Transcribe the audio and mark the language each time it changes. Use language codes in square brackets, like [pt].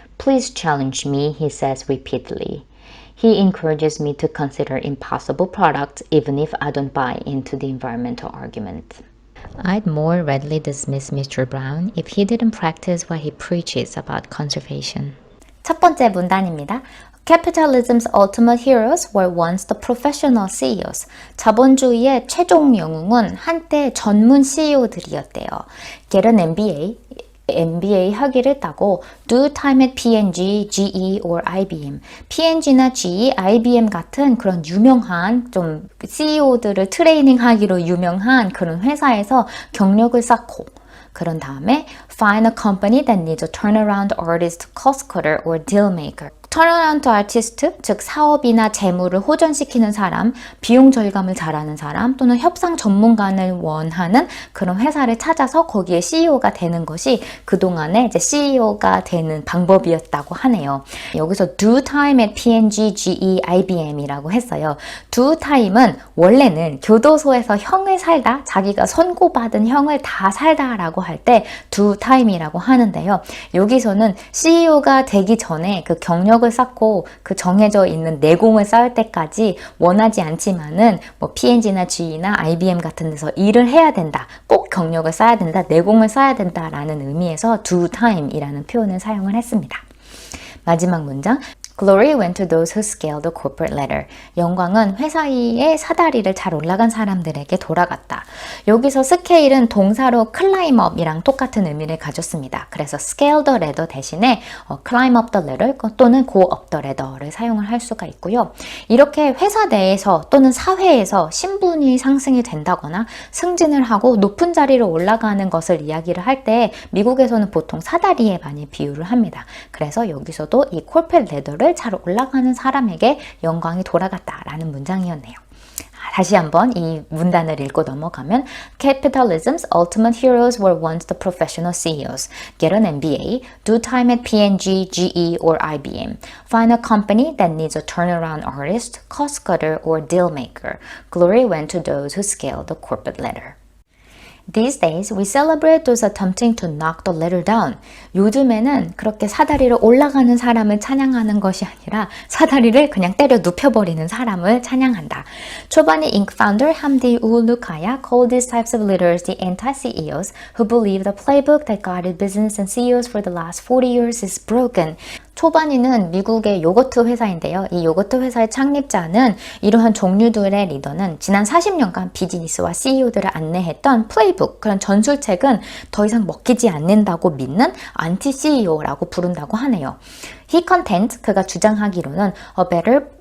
[en] Please challenge me, he says repeatedly. He encourages me to consider impossible products even if I don't buy into the environmental argument. I'd more readily dismiss Mr. Brown if he didn't practice what he preaches about conservation. [ko] 첫 번째 문단입니다. [en] Capitalism's ultimate heroes were once the professional CEOs. [ko] 자본주의의 최종 영웅은 한때 전문 CEO들이었대요. [en] Get an MBA [ko] 학위를 따고 [en] do time at P&G, GE or IBM. [ko] P&G나 GE, IBM 같은 그런 유명한 좀 CEO들을 트레이닝하기로 유명한 그런 회사에서 경력을 쌓고 그런 다음에 [en] find a company that needs a turnaround artist, cost cutter or deal maker. [ko] 턴어라운드 아티스트, 즉 사업이나 재무를 호전시키는 사람, 비용 절감을 잘하는 사람 또는 협상 전문가를 원하는 그런 회사를 찾아서 거기에 CEO가 되는 것이 그동안에 이제 CEO가 되는 방법이었다고 하네요. 여기서 do time at P&G, GE, IBM이라고 했어요. do time은 원래는 교도소에서 형을 살다, 자기가 선고받은 형을 다 살다라고 할 때 do time이라고 하는데요. 여기서는 CEO가 되기 전에 그 경력을 쌓고 그 정해져 있는 내공을 쌓을 때까지 원하지 않지만은 뭐 P&G나 GE나 IBM 같은 데서 일을 해야 된다. 꼭 경력을 쌓아야 된다. 내공을 쌓아야 된다라는 의미에서 do time이라는 표현을 사용을 했습니다. 마지막 문장. [en] Glory went to those who scaled the corporate ladder. [ko] 영광은 회사의 사다리를 잘 올라간 사람들에게 돌아갔다. 여기서 스케일은 동사로 climb up이랑 똑같은 의미를 가졌습니다. 그래서 [en] scale the ladder [ko] 대신에 [en] climb up the ladder [ko] 또는 [en] go up the ladder를 사용을 할 수가 있고요. [ko] 이렇게 회사 내에서 또는 사회에서 신분이 상승이 된다거나 승진을 하고 높은 자리로 올라가는 것을 이야기를 할 때 미국에서는 보통 사다리에 많이 비유를 합니다. 그래서 여기서도 이 corporate ladder를 잘 올라가는 사람에게 영광이 돌아갔다라는 문장이었네요. 다시 한번 이 문단을 읽고 넘어가면 [en] Capitalism's ultimate heroes were once the professional CEOs. Get an MBA, do time at P&G, GE or IBM. Find a company that needs a turnaround artist, cost cutter or deal maker. Glory went to those who scaled the corporate ladder. These days, we celebrate those attempting to knock the ladder down. [ko] 요즘에는 그렇게 사다리를 올라가는 사람을 찬양하는 것이 아니라 사다리를 그냥 때려 눕혀버리는 사람을 찬양한다. 초반에 Inc. [en] founder 함디 우울루카야 called these types of leaders the anti-CEOs who believe the playbook that guided business and CEOs for the last 40 years is broken. [ko] 초반이는 미국의 요거트 회사인데요. 이 요거트 회사의 창립자는 이러한 종류들의 리더는 지난 40년간 비즈니스와 CEO들을 안내했던 플레이북, 그런 전술책은 더 이상 먹히지 않는다고 믿는 안티 CEO라고 부른다고 하네요. [en] He contends, [ko] 그가 주장하기로는 [en] a better